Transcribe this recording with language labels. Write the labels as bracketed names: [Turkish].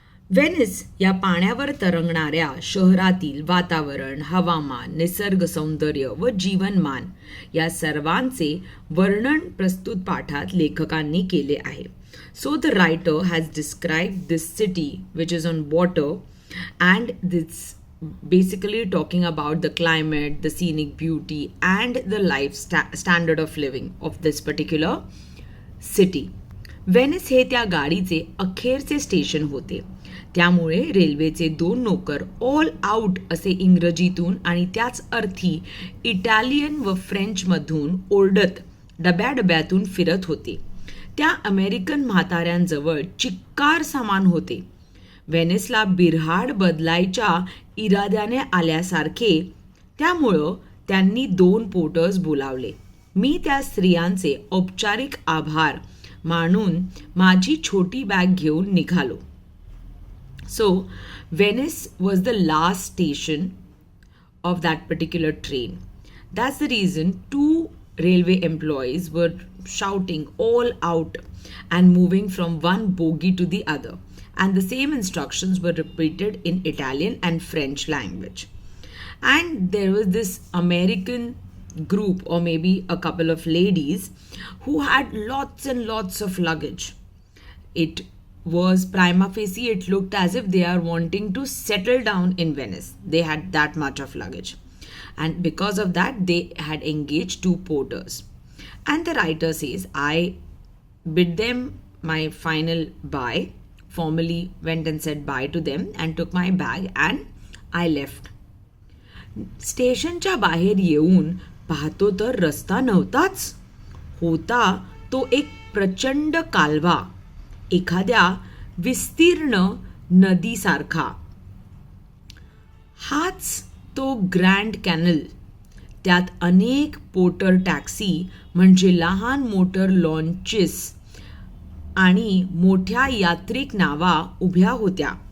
[Marathi] Venice या पाण्यावर तरंगणाऱ्या शहरातील वातावरण, हवामान, निसर्ग सौंदर्य व जीवनमान या सर्वांचे वर्णन प्रस्तुत पाठात लेखकांनी केले आहे. [English] So the writer has described this city which is on water, and this basically talking about the climate, the scenic beauty and the life standard of living of this particular city. [Marathi] Venice हे त्या गाडीचे अखेरचे station होते. त्यामुळे रेल्वेचे 2 नोकर [English] all out [Marathi] असे इंग्रजीतून आणि त्याच अर्थी इटालियन व फ्रेंचमधून ओरडत डब्यातून फिरत होते. त्या अमेरिकन म्हाताऱ्यांजवळ चिक्कार सामान होते. व्हेनिसला बिऱ्हाड बदलायच्या इराद्याने आल्यासारखे. त्यामुळं त्यांनी 2 पोर्टर्स बोलावले. मी त्या स्त्रियांचे औपचारिक आभार मानून माझी छोटी बॅग घेऊन निघालो. [English] So, Venice was the last station of that particular train. That's the reason 2 railway employees were shouting all out and moving from one bogie to the other. And the same instructions were repeated in Italian and French language. And there was this American group, or maybe a couple of ladies, who had lots and lots of luggage. It was prima facie, it looked as if they are wanting to settle down in Venice. They had that much of luggage. And because of that, they had engaged 2 porters. And the writer says, I bid them my final bye, formally went and said bye to them and took my bag and I left. [Marathi] स्टेशनच्या बाहेर येऊन पाहतो तर रस्ता नव्हताच. होता तो एक प्रचंड कालवा, एखाद्या विस्तीर्ण नदीसारखा. हाच तो ग्रँड कॅनल. त्यात अनेक पोर्टर टॅक्सी म्हणजे लहान मोटर लॉन्चेस आणि मोठ्या यात्रिक नावा उभ्या होत्या.